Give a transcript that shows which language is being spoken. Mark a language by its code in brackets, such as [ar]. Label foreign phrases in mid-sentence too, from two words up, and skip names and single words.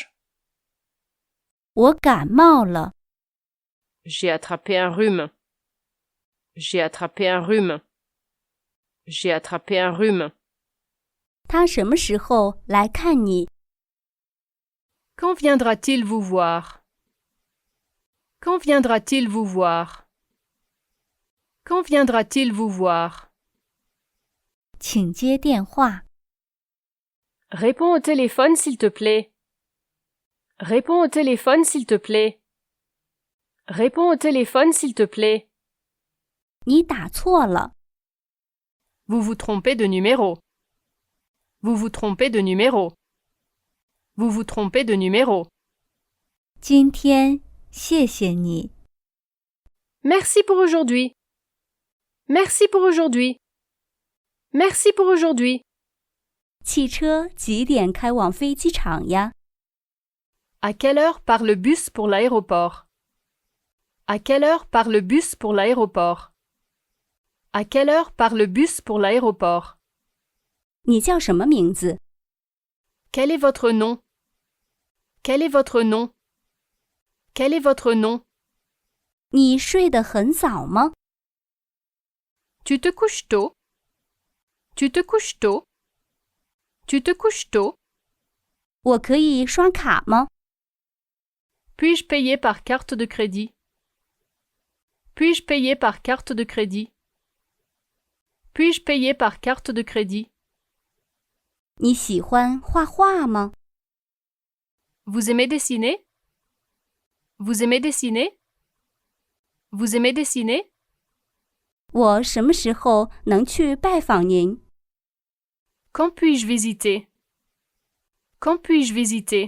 [zh] 我感冒了。 [fr] J'ai attrapé un rhume. J'ai attrapé un rhume. J'ai attrapé un rhume. [zh] 他什么时候来看你？ [fr] Quand viendra-t-il vous voir? Quand viendra-t-il vous voir? Quand viendra-t-il vous voir? [zh] 请接电话。 [fr] Réponds au téléphone s'il te plaît. Réponds au téléphone s'il te plaît. Réponds au téléphone s'il te plaît. [zh] 你打错了。 [fr] Vous vous trompez de numéro. Vous vous trompez de numéro. Vous vous trompez de numéro. [zh] 今天谢谢你。 [fr] Merci pour aujourd'hui. Merci pour aujourd'hui. Merci pour aujourd'hui. [zh] 汽车几点开往飞机场呀？ [fr] À quelle heure part le bus pour l'aéroport? À quelle heure part le bus pour l'aéroport? À quelle heure part le bus pour l'aéroport? [zh] 你叫什么名字？ [fr] Quel est votre nom? Quel est votre nom? Quel est votre nom? [zh] 你睡得很早吗？ [fr] Tu te couches tôt? Tu te couches tôt? Tu te couches tôt? [zh] 我可以刷卡吗？ [fr] Puis-je payer par carte de crédit? Puis-je payer par carte de crédit? Puis-je payer par carte de crédit? [zh] 你喜欢画画吗？ [fr] Vous aimez dessiner? Vous aimez dessiner? Vous aimez dessiner? [zh] 我什么时候能去拜访您？ [fr] Quand puis-je visiter? Quand puis-je visiter?